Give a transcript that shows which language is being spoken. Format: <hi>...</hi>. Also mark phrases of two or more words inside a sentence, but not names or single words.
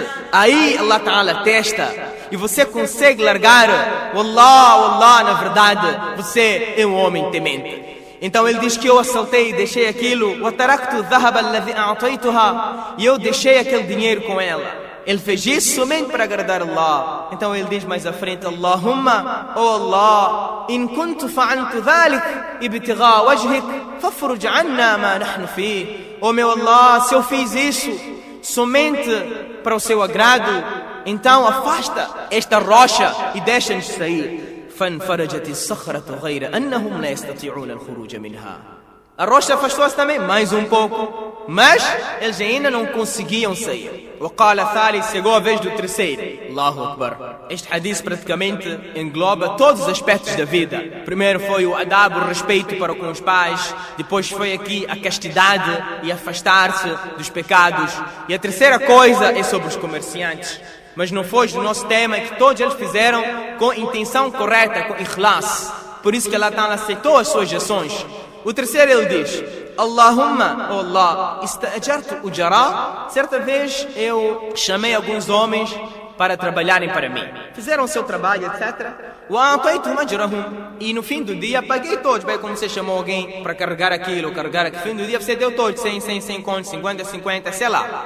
<pt>Aí Allah Ta'ala testa e você consegue largar. Wallah, na verdade, você é um homem temente. Então ele diz que eu assaltei e deixei aquilo. E eu deixei aquele dinheiro com ela. Ele fez isso somente para agradar Allah. Então ele diz mais à frente,</pt> <ar>Allahumma, oh Allah, إن كنت فعلت ذلك ابتغاء وجهك ففرج عنا ما نحن في.</ar> <pt>Oh meu Allah, se eu fiz isso somente para o seu agrado, então afasta esta rocha e deixa-nos sair.</pt> <ar>فانفرجت الصخرة غير أنهم لا يستطيعون الخروج منها.</ar> <pt>A rocha afastou-se também mais um pouco, mas eles ainda não conseguiam sair.</pt> <ar>وقال الثالث,</ar> <pt>chegou a vez do terceiro.</pt> <ar>الله أكبر.</ar> <pt>Este hadith praticamente engloba todos os aspectos da vida. Primeiro foi o adab, o respeito para com os pais. Depois foi aqui a castidade e afastar-se dos pecados. E a terceira coisa é sobre os comerciantes. Mas não foi do nosso tema, é que todos eles fizeram com intenção correta, com ikhlas. Por isso que Allah Ta'ala aceitou as suas ações. O terceiro ele diz,</pt> <ar>Allahumma, oh Allah, استأجرت أجراء.</ar> <pt>Certa vez eu chamei alguns homens para trabalharem para mim. Fizeram o seu trabalho, etc. E no fim do dia paguei todos. Bem, como você chamou alguém para carregar aquilo, carregar aquilo. No fim do dia você deu todos, 100 contos, 50, sei lá.</pt>